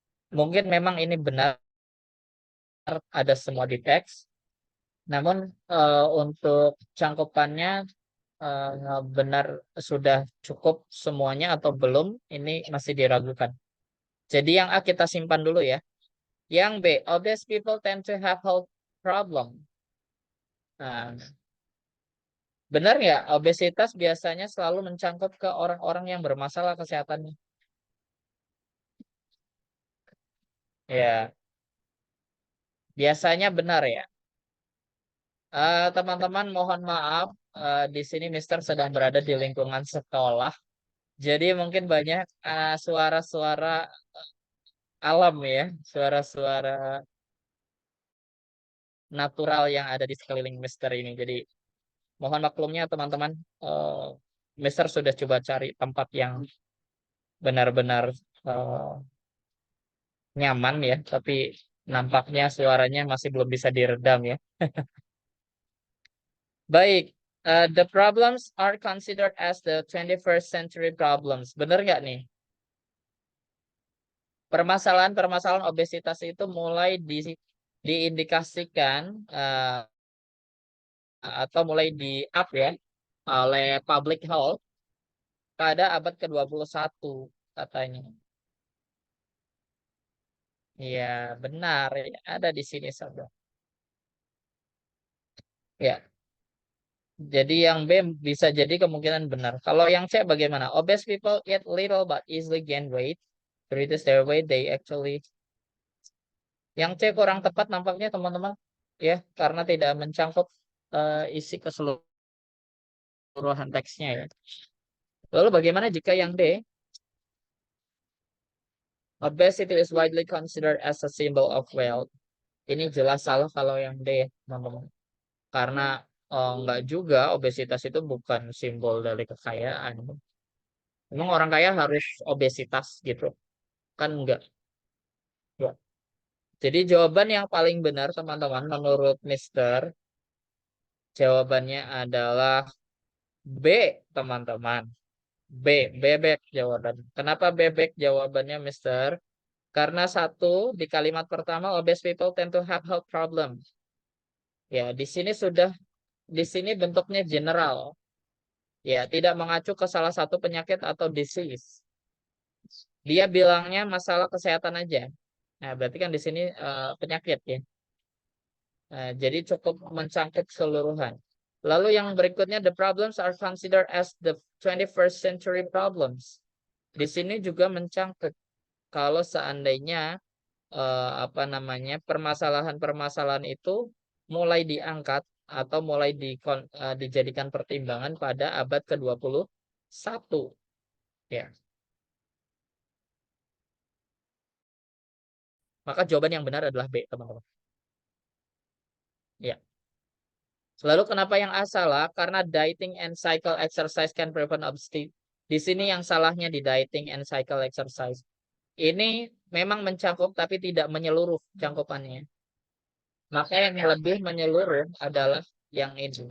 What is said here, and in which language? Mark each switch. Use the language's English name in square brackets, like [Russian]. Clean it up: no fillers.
[Indonesian] Mungkin memang ini benar ada semua di teks, namun untuk cangkupannya benar sudah cukup semuanya atau belum, ini masih diragukan. Jadi yang A kita simpan dulu ya. Yang B, [English] obese people tend to have health problem. [Indonesian] Nah, benar nggak obesitas biasanya selalu mencangkup ke orang-orang yang bermasalah kesehatannya? Ya, biasanya benar ya. Teman-teman mohon maaf, di sini Mister sedang berada di lingkungan sekolah. Jadi mungkin banyak suara-suara alam ya, suara-suara natural yang ada di sekeliling Mister ini. Jadi mohon maklumnya teman-teman, eh, Mister sudah coba cari tempat yang benar-benar eh, nyaman ya, tapi nampaknya suaranya masih belum bisa diredam ya. Baik, [English] the problems are considered as the 21st century problems. [Indonesian] Benar nggak nih? Permasalahan-permasalahan obesitas itu mulai diindikasikan atau mulai di up ya oleh public health pada abad ke-21 katanya. Iya, benar ya. Ada di sini saja. Ya, jadi yang B bisa jadi kemungkinan benar. Kalau yang C bagaimana? [English] Obese people eat little but easily gain weight. To reduce their weight, they actually. [Indonesian] Yang C kurang tepat nampaknya teman-teman. Ya, karena tidak mencangkup isi keseluruhan teksnya ya. Lalu bagaimana jika yang D? [English] Obesity is widely considered as a symbol of wealth. [Indonesian] Ini jelas salah kalau yang D ya, teman-teman. Karena enggak juga obesitas itu bukan simbol dari kekayaan. Emang orang kaya harus obesitas gitu? Kan enggak. Ya. Jadi jawaban yang paling benar teman-teman menurut Mister, jawabannya adalah B, teman-teman. B, bebek jawaban. Kenapa bebek jawabannya Mister? Karena satu, di kalimat pertama, [English] obese people tend to have health problems. [Indonesian] Ya, di sini bentuknya general. Ya, tidak mengacu ke salah satu penyakit atau disease. Dia bilangnya masalah kesehatan aja. Nah, berarti kan di sini penyakit ya. Nah, jadi cukup mencangkup keseluruhan. Lalu yang berikutnya, [English] the problems are considered as the 21st century problems. [Indonesian] Di sini juga mencangkup kalau seandainya apa namanya permasalahan-permasalahan itu mulai diangkat atau mulai dijadikan pertimbangan pada abad ke-21 ya. Maka jawaban yang benar adalah B, teman-teman. Ya. Lalu kenapa yang A salah? Karena [English] dieting and cycle exercise can prevent obesity. [Indonesian] Di sini yang salahnya di [English] dieting and cycle exercise. [Indonesian] Ini memang mencakup tapi tidak menyeluruh cangkupannya. Maka yang lebih menyeluruh adalah yang ini.